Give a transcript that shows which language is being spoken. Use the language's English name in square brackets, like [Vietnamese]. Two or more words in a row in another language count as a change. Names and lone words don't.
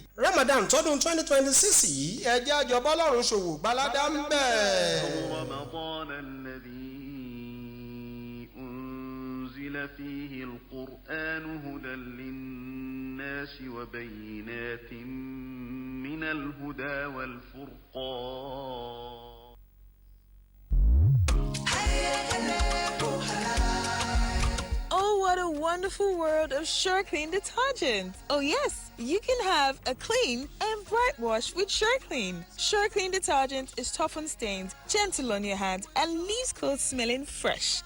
[Yoruba] Ramadan tọdún 2026 yìí ẹ jẹ́ àjọbọ́ lọ́rùn ṣòwò gbaládá ń bẹ̀. [Arabic] فيه القرآن هدى للناس وبينات من الهدى والفرقان. [English] Oh, what a wonderful world of SureClean detergent. Oh yes, you can have a clean and bright wash with SureClean. SureClean detergent is tough on stains, gentle on your hands, and leaves clothes smelling fresh.